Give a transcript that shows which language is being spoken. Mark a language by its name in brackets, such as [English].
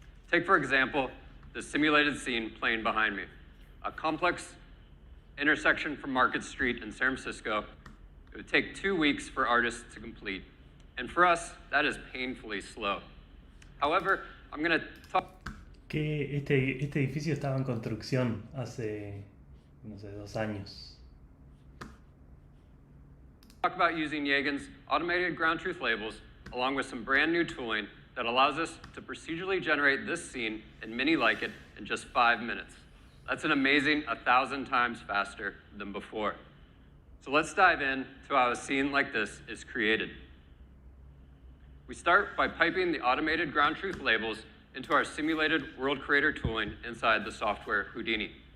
[English] Take, for example, the simulated scene playing behind me, a complex intersection from Market Street in San Francisco. It would take 2 weeks for artists to complete. And for us, that is painfully slow. However, I'm going to talk... [Spanish] Que este edificio estaba en construcción hace, no sé, 2 años. [English] Talk about using Yagen's automated ground truth labels along with some brand new tooling that allows us to procedurally generate this scene and many like it in just 5 minutes. That's an amazing 1,000 times faster than before. So let's dive in to how a scene like this is created. We start by piping the automated ground truth labels into our simulated world creator tooling inside the software Houdini.